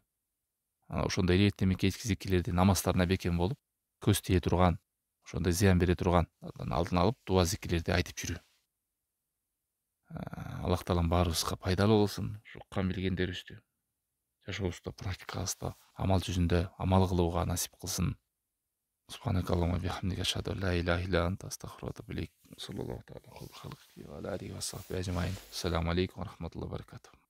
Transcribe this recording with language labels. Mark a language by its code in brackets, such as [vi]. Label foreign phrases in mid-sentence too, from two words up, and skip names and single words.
[ky] Ошондой эле эртең кечки зикирлерди, намаздарына бекем болуп, көз тие турган, ошондой зыян бере турган алдын алып, дуа зикирлерди айтып жүрүү. Аллах таалам баарыбызга пайдалуу болсун. Уккан билгендерибизди жашообузда, практикабызда, амал жүзүндө амал кылууга насип кылсын. [ar] سبحانك اللهم وبحمدك أشهد أن لا إله إلا أنت أستغفرك وأتوب إليك. صلى الله تعالى عليه وسلم. السلام عليكم ورحمة الله وبركاته.